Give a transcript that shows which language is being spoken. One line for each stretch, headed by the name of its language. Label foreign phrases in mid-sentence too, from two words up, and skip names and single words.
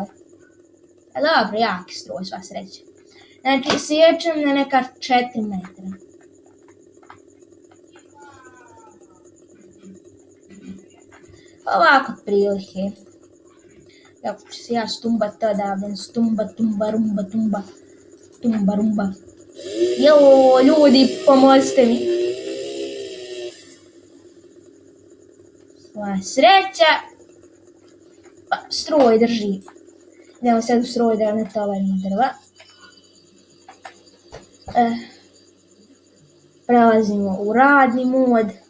Croatian: A dobro, jaki struj, sva sreća. Znači, siječem na neka 4 metra. Ovako prilike. Tako ću se ja stumbat odavde, stumba, tumba, rumba, tumba, tumba, rumba. Jao, ljudi, pomozite mi. Sva sreća. Pa, struj drži. Idemo sad u struj da ne tovarim drva. Prelazimo u radni mod.